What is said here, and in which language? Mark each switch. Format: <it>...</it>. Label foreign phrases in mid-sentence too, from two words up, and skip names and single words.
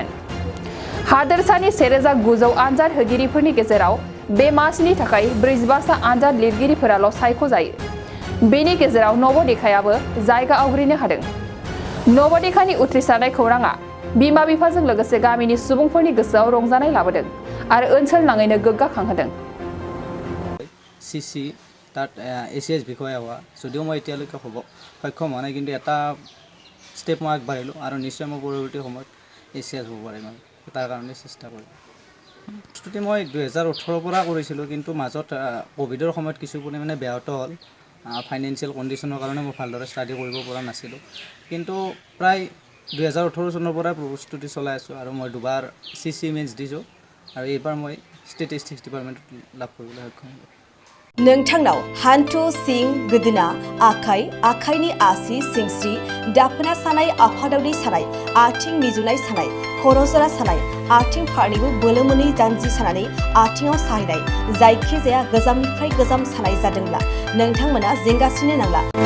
<brx>हादोरसानि 1900 आनजाद होगिरिफोरनि गेजेराव बे मासिनि थाखाय 45 आनजाद लिरगिरिफोराल' सायख'जायो। बेनि गेजेराव नब'देखायाबो जायगा आवग्रिनो हादों। नब'देखानि उथ्रिसारनाय खौराङा बिमा बिफाजों लोगोसे गामिनि सुबुंफोरनि गोसोआव रंजानाय लाबोदों आरो ओनसोल नाङैनो गोग्गाखांहोदों।</brx> <as>CC তাত ACS বিষয়ে হোৱা যদিও মই এতিয়ালৈকে সক্ষম হোৱা নাই, কিন্তু এটা ষ্টেপ মই আগবাঢ়িলোঁ আৰু নিশ্চয় মই পৰৱৰ্তী সময়ত ACS হ'ব পাৰিম আৰু তাৰ কাৰণে চেষ্টা কৰিম। প্ৰস্তুতি মই 2018 পৰা কৰিছিলোঁ, কিন্তু মাজত ক'ভিডৰ সময়ত কিছু পৰিমাণে ব্যাহত হ'ল।</as> <en>financial condition</en> <as>কাৰণে মই ভালদৰে ষ্টাডি কৰিব পৰা নাছিলোঁ, কিন্তু প্ৰায় 2018 চনৰ পৰাই প্ৰস্তুতি চলাই আছোঁ আৰু মই দুবাৰ CC মেইনছ দিছোঁ আৰু এইবাৰ মই</as> <en>statistics department</en> <as>লাভ কৰিবলৈ সক্ষম হ'লোঁ।</as> <brx>नोंथांनाव हान्थु सिं गोदोना आखाइ आखाइनि आसि सिंस्रि दाफोना सानाय आफादावनि सानाय आथिं मिजुनाय सानाय खर' जरा सानाय आथिं फारनैबो बोलो मोनै जानजि सानानै आथिङाव साहैनाय जायखिजाया गोजामनिफ्राय गोजाम सानाय जादोंब्ला नोंथांमोना जिंगासिनो नांला।</brx>